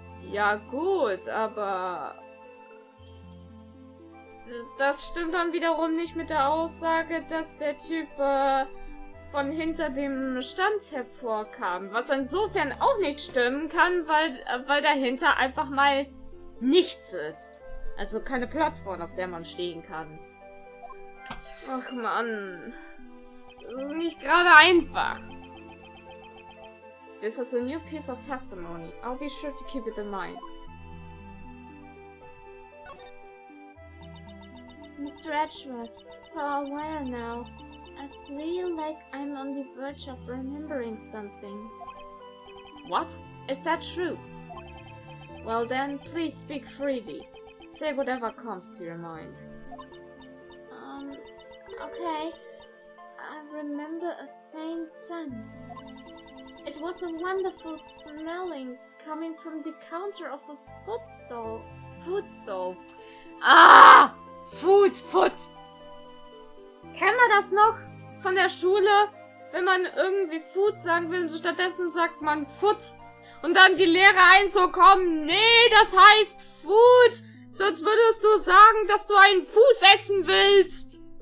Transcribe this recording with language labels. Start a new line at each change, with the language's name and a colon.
German: Ja gut, aber das stimmt dann wiederum nicht mit der Aussage, dass der Typ von hinter dem Stand hervorkam. Was insofern auch nicht stimmen kann, weil dahinter einfach mal nichts ist. Also keine Plattform, auf der man stehen kann. Ach Mann. Das ist nicht gerade einfach.
English: This is a new piece of testimony. I'll be sure to keep it in mind. Mr. Edgeworth, for a while now, I feel like I'm on the verge of remembering something. What? Is that true? Well then, please speak freely. Say whatever comes to your mind. Okay. I remember a faint scent. It was a wonderful smelling coming from the counter of a food stall. Ah! Food.
German: Kennen wir das noch von der Schule? Wenn man irgendwie Food sagen will, stattdessen sagt man Food. Und dann die Lehrer so kommen, nee, das heißt Food. Sonst würdest du sagen, dass du einen Fuß essen willst.